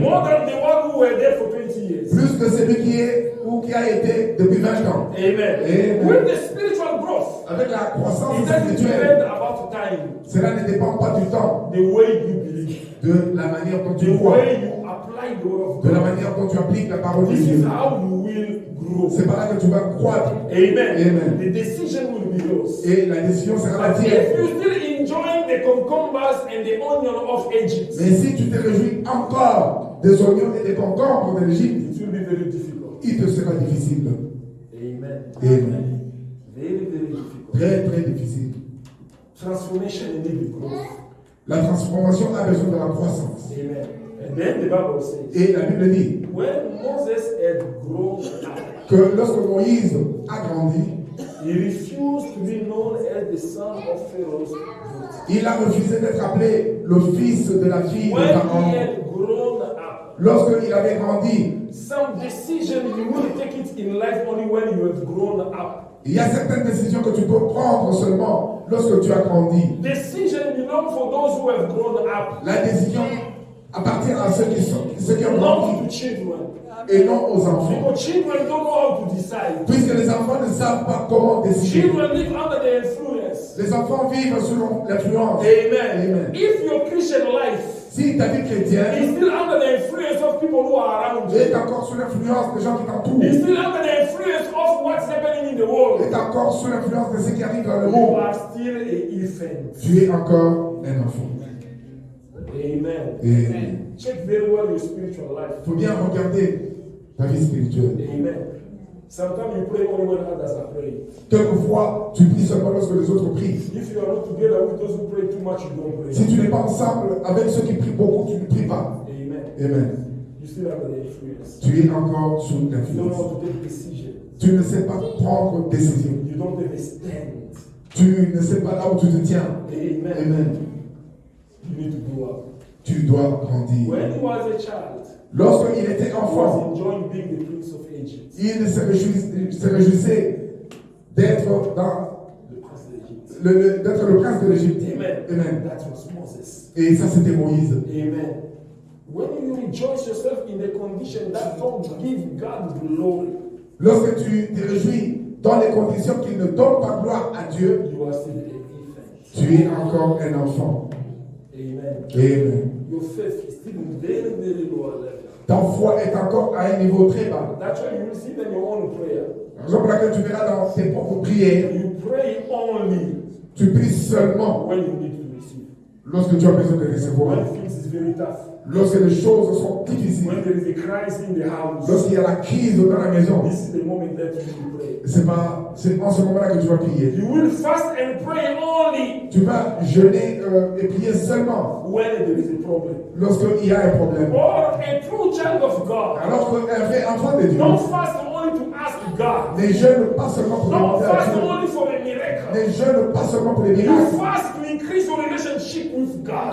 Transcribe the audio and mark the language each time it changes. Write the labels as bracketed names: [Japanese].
[English] More than the one who were there for 20 years. [French] Plus que celui qui est ou qui a été depuis 20 ans. [English] Amen. [French] Amen. [English] With the spiritual growth, [French] Avec la croissance [English] it doesn't [French] spirituelle, [English] depend about time, [French] cela ne dépend pas du temps, [English] the way you believe, [French] de la manière dont tu [English] the [French] crois, [English] way you apply the word of [French] de la [English] God. [French] manière dont tu appliques la parole de [English] This is [French] Dieu. [English] how you will grow. [French] C'est par là que tu vas croître. [English] Amen. [French] Amen. [English] The decision will be yours. [French] Et la décision sera la [English] But if [French] tienne. [English] you're still enjoying the cucumbers and the onion of Egypt, [French] Mais si tu te réjouis encore des oignons et des concombres de l'Égypte, [English] it will be very difficult. [French] il te sera difficile. [English] Amen. [French] Amen. [English] Very, very difficult. [French] Très, très difficile. [English] Transformation needs growth. [French] La transformation a besoin de la croissance. [English] Amen. And then the Bible says, [French] Et la Bible dit [English] when Moses had grown up, [French] que lorsque Moïse a grandi, [English] he refused to be known as the son of Pharaoh's daughter. [French] il a refusé d'être appelé le fils de la fille de [English] When he [French] Pharaon. [English] had grown up, [French] Lorsqu'il avait grandi, [English] some decision you will take it in life only when you have grown up. [French] il y a certaines décisions que tu peux prendre seulement lorsque tu as grandi. [English] Decision belong for those who have grown up, [French] La décision appartient à ceux qui ont [English] not [French] grandi [English] to children. [French] et non aux enfants. [English] Because children don't know how to decide. [French] Puisque les enfants ne savent pas comment décider. [English] Children live under the influence. [French] Les enfants vivent selon l'influence. [English] Amen. [French] Amen. [English] If your Christian life [French] Si ta vie [English] is [French] chrétienne [English] still under the influence of people who are around you, [French] est encore sous l'influence des gens qui [English] is [French] t'entourent, [English] still under the influence of what's happening in the world, [French] est encore sous l'influence de ce qui arrive dans le [English] you [French] monde, [English] are still an infant. [French] tu es encore un enfant. [English] Amen. [French] Et [English] Check very well your spiritual life. [French] il faut bien regarder ta vie spirituelle. [English] Amen. Sometimes you pray only when others are praying. [French] Quelquefois, tu pries seulement lorsque les autres prient. [English] If you are not together with those who pray too much, you don't pray. [French] Si tu n'es pas ensemble avec ceux qui prient beaucoup, tu ne pries pas. [English] Amen. [French] Amen. [English] You still under the influence. [French] Tu es encore sous [English] You don't know [French] l'influence. [English] how to take decision. [French] Tu ne sais pas prendre décision. [English] You don't have a stand. [French] Tu ne sais pas là où tu te tiens. [English] Amen. [French] Amen. [English] You need to grow up. [French] Tu dois grandir. [English] When he was a child, [French] Lorsqu'il était [English] he [French] enfant, [English] was enjoying being the prince of Egypt, [French] il se réjouissait d'être dans [English] the prince of Egypt. [French] d'être le prince de l'Égypte. [English] Amen. [French] Amen. [English] That was Moses. [French] Et ça, c'était Moïse. [English] Amen. When you rejoice yourself in the condition that don't give God glory, [French] Lorsque tu te réjouis dans les conditions qui ne donnent pas gloire à Dieu, [English] you are still an infant. [French] tu es encore un enfant. [English] Amen. [French] Amen. [English] Your faith is still in very, very low level. [French] Ta foi est encore à un niveau très bas. [English] That's why you will see in your own prayer. [French] La raison pour laquelle tu verras dans tes propres prières, [English] You pray only [French] tu pries seulement [English] when you need to receive. [French] lorsque tu as besoin de recevoir. [English] When things is very tough. [French] Lorsque les choses sont difficiles. [English] When there is a crisis in the house. [French] Lorsqu'il y a la crise dans la maison. [English] This is the moment that you will pray. [French] C'est en ce moment-là que tu vas prier. [English] You will fast and pray only [French] Tu vas jeûner et prier seulement [English] when there is a problem. [French] lorsqu'il y a un problème. [English] Or a true child of God. [French] Alors qu'un vrai enfant de Dieu [English] Don't fast only to ask God. [French] ne jeûne pas seulement pour [English] Don't [French] demander à [English] fast [French] Dieu. [English] only for a miracle. [French] Ne jeûne pas seulement pour les [English] You [French] miracles. [English] fast to increase your relationship with God.